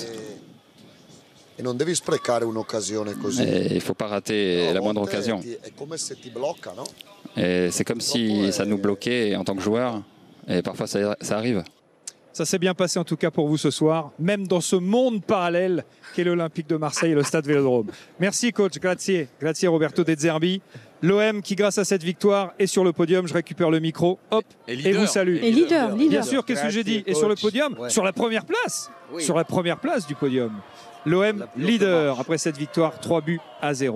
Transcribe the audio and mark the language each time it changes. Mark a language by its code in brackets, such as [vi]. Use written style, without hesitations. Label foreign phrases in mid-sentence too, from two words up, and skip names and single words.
[fr] Et il ne faut pas rater la moindre occasion. Et c'est comme si ça nous bloquait en tant que joueurs. Et parfois, ça arrive. Ça s'est bien passé en tout cas pour vous ce soir, même dans ce monde parallèle qu'est l'Olympique de Marseille et le Stade Vélodrome. Merci coach, [it] grazie. Grazie Roberto De Zerbi. [fr] L'OM qui grâce à cette victoire est sur le podium. Je récupère le micro, hop, et vous salue. Et leader. Bien sûr, qu'est-ce que j'ai dit? Et sur le podium, sur la première place, sur la première place du podium. L'OM leader après cette victoire, 3-0.